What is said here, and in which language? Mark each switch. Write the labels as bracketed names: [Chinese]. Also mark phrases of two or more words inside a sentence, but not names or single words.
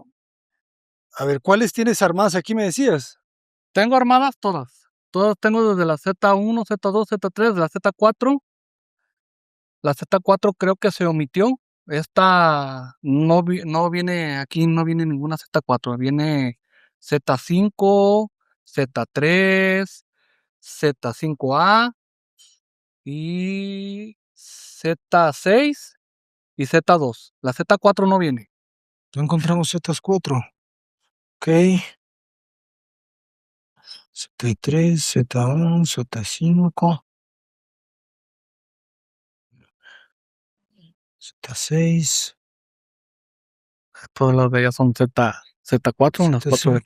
[Spanish] A ver, ¿cuáles tienes armadas aquí, me decías? tengo armadas todas. Todas tengo desde la Z1, Z2, Z3, la Z4. La Z4 creo que se omitió. Esta no viene aquí, no viene ninguna Z4. Viene Z5, Z3, Z5A y Z6 y Z2. La Z4 no viene. No encontramos Z4. Ok. Z3, Z1, Z5, Z6, Todas las de ellas son Z4, las 4 de aquí.